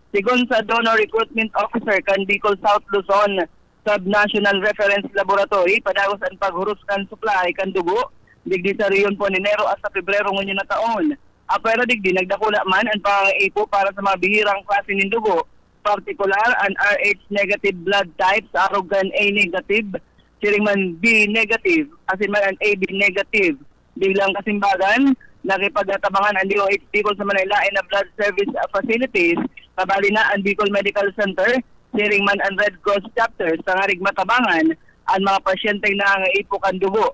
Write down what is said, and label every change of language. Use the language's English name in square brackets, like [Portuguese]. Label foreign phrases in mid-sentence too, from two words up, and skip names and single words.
[Bikol] Sigon sa [English] Donor Recruitment Officer [Bikol] kan Bicol South Luzon, Subnational Reference Laboratory padagos ang paghurus kan supply kan dugo digdi sa riyon po ni Enero hasta Pebrero ngunyan na taon. Pero digdi nagdakula man ang pangaipo para sa mga bihirang klase ng dugo, particular ang [English] RH negative blood type [Bikol] sa arog kan [English] A negative, [Bikol] siring man [English] B negative, [Bikol] asin man ang [English] AB negative. [Bikol] Biglang kasimbagan, nakipagtabangan ang DOH Bicol sa Manaylain na [English] blood service facilities, [Bikol] kabali na ang Bicol Medical Center, siring man ang Red Cross chapters sa ngarig matabangan ang mga pasyenteng nangaipo kan dugo.